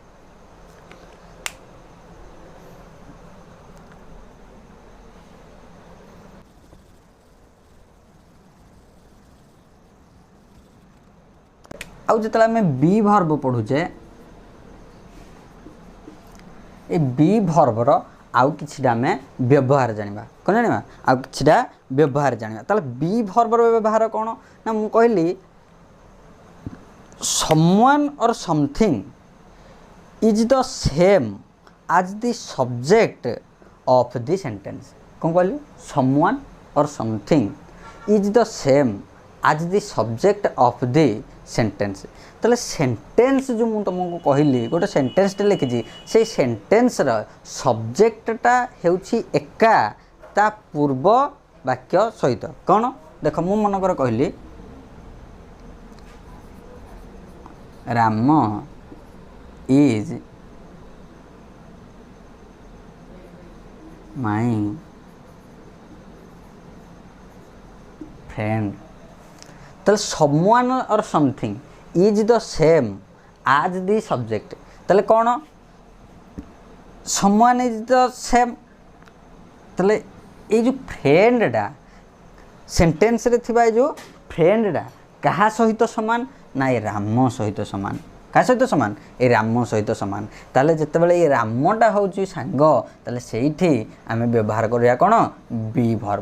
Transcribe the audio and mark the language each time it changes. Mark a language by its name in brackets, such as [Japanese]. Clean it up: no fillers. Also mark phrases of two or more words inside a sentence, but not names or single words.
[Odia] ଆଉ ଯେତେବେଳେ ଆମେ ବି ଭର୍ବ ପଢ଼ୁଛେ ଏ ବି ଭର୍ବର ଆଉ କିଛିଟା ଆମେ ବ୍ୟବହାର ଜାଣିବା। କ'ଣ ଜାଣିବା? ଆଉ କିଛିଟା ବ୍ୟବହାର ଜାଣିବା। ତାହେଲେ ବି ଭର୍ବର ବ୍ୟବହାର କ'ଣ ନା ମୁଁ କହିଲି [English] someone or something is the same as the subject of the sentence। [Odia] କ'ଣ କହିଲି? [English] someone or something is the same as the subject of the sentence। [Odia] ତାହେଲେ ସେଣ୍ଟେନ୍ସ ଯେଉଁ ମୁଁ ତୁମକୁ କହିଲି ଗୋଟେ ସେଣ୍ଟେନ୍ସଟେ ଲେଖିଛି, ସେଇ ସେଣ୍ଟେନ୍ସର ସବଜେକ୍ଟଟା ହେଉଛି ଏକା ତା ପୂର୍ବ ବାକ୍ୟ ସହିତ। କ'ଣ ଦେଖ, ମୁଁ ମନେକର କହିଲି [English] Ram is my friend. ତାହେଲେ someone or something is the same as the subject। [Odia] ତାହେଲେ କ'ଣ [English] someone is the same, [Odia] ତାହେଲେ ଏଇ ଯେଉଁ ଫ୍ରେଣ୍ଡଟା ସେଣ୍ଟେନ୍ସରେ ଥିବା ଏଇ ଯେଉଁ ଫ୍ରେଣ୍ଡଟା କାହା ସହିତ ସମାନ ନା ଏ ରାମ ସହିତ ସମାନ। କାହା ସହିତ ସମାନ? ଏ ରାମ ସହିତ ସମାନ। ତାହେଲେ ଯେତେବେଳେ ଏ ରାମଟା ହେଉଛି ସାଙ୍ଗ, ତାହେଲେ ସେଇଠି ଆମେ ବ୍ୟବହାର କରିବା କ'ଣ ବି ଭର୍ବ।